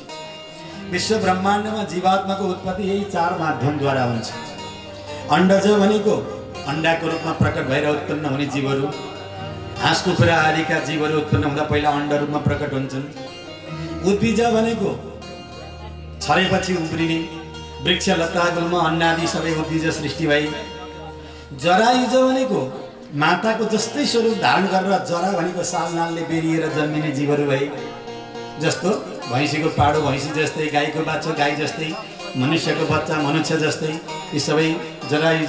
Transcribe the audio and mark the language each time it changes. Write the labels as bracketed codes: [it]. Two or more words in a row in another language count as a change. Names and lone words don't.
[ne] विश्व ब्रह्माण्डमा जीवात्माको उत्पत्ति यही 4 माध्यमद्वारा हुन्छ। अण्डज भनेको अण्डाको रूपमा प्रकट भएर उत्पन्न हुने जीवहरू, हाँस कुखुरा आदिका जीवहरू उत्पन्न हुँदा पहिला अण्ड रूपमा प्रकट हुन्छन्। उद्भिज भनेको छरेपछि उब्रिने वृक्ष लता गुल्म अन्नादि सबै उद्भिज सृष्टि भए। जरायुज भनेको माताको जस्तै स्वरूप धारण गरेर जरा भनेको सालनालले बेरिएर जन्मिने जीवहरू भए। जस्तो भैँसीको पाडो भैँसी जस्तै, गाईको बच्चा गाई जस्तै, मनुष्यको बच्चा मनुष्य जस्तै, यी सबै जरायुज।